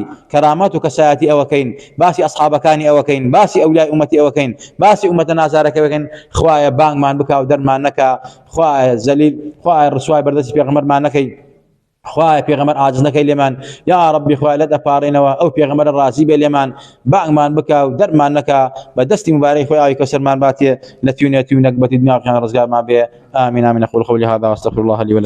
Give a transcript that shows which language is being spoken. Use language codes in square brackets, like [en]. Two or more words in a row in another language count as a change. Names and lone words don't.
[ckb] کەرامەت و کەسایەتی ئەوەکەین باسی ئەسحابەکانی ئەوەکەین باسی ئەولای ئومەتی ئەوەکەین باسی ئومەتە نازارەکە بکەین خوایە بانگمان بکە و دەرمان نەکە خوایە زەلیل خوایە ڕسوای بەردەستی پێغەمبەرمان نەکەی خوای پێغەمبەر عاجز نەکەی لێمان [ar] یا ربی [ckb] خوای لە دەپاڕێنەوە ئەو پێغەمبەرە ڕازی بێ لێمان بانگمان بکە و دەرمان نەکە بە دەستی مبارەی خۆی ئاوی کەوسەرمان باتێ لە توێنێتی و نەکبەتی دنیا و قیامەت ڕزگارمان بێ آمین آمین. [ar] أقول قولي هذا واستغفر الله لي ولكم.